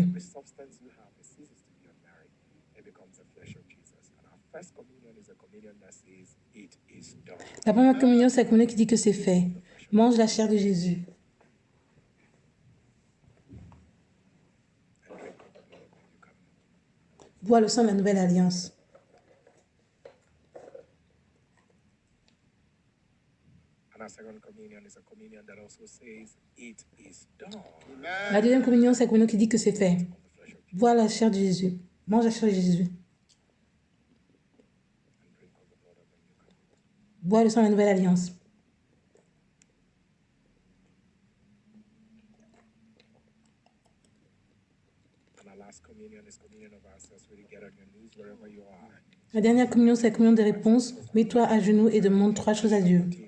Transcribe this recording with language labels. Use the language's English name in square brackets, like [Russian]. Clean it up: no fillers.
[English] Every substance you have, it ceases to be ordinary. It becomes the flesh of Jesus. And our first communion is a communion that says, it is done. [French] La première communion, c'est la communion qui dit que c'est fait. Mange la chair de Jésus. [English] And drink of the blood of the new covenant. [French] Bois le sang de la nouvelle alliance. [English] And our second communion is a communion that also says, it is done. [French] La deuxième communion, c'est la communion qui dit que c'est fait. [English] Of the flesh of Jesus. [French] Bois la chair de Jésus. Mange la chair de Jésus. [English] And drink of the blood of the new covenant. [French] Bois le sang de la nouvelle alliance. [English] And our last communion is communion of ourselves. Really get on your knees wherever you are. [French] La dernière communion, c'est la communion des réponses. Mets-toi à genoux et demande 3 choses à Dieu.